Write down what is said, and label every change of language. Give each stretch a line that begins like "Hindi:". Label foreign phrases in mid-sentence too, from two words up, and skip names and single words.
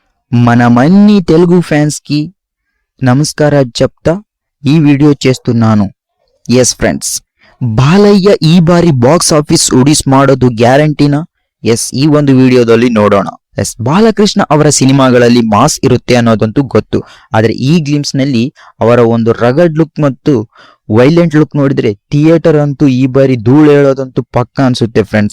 Telugu: మన మన్ని తెలుగు ఫ్యాన్స్ కి నమస్కారం చెప్తా ఈ వీడియో చేస్తున్నాను.
Kannada: ఎస్ ಫ್ರೆಂಡ್ಸ್, ಬಾಲಯ್ಯ ಈ ಬಾರಿ
English: box office
Kannada: ಉಡಿಸ್ ಮಾಡೋದು ಗ್ಯಾರಂಟಿನಾ? ಎಸ್, ಈ ಒಂದು ವಿಡಿಯೋದಲ್ಲಿ ನೋಡೋಣ. ಎಸ್, ಬಾಲಕೃಷ್ಣ ಅವರ ಸಿನಿಮಾಗಳಲ್ಲಿ ಮಾಸ್ ಇರುತ್ತೆ ಅನ್ನೋದಂತೂ ಗೊತ್ತು. ಆದರೆ ಈ ಗ್ಲಿಮ್ಸ್ ನಲ್ಲಿ ಅವರ ಒಂದು
English: rugged look
Kannada: ಮತ್ತು
English: violent look
Kannada: ನೋಡಿದ್ರೆ ಥಿಯೇಟರ್ ಅಂತೂ ಈ ಬಾರಿ ಧೂಳು ಹೇಳೋದಂತೂ ಪಕ್ಕ ಅನ್ಸುತ್ತೆ ಫ್ರೆಂಡ್ಸ್.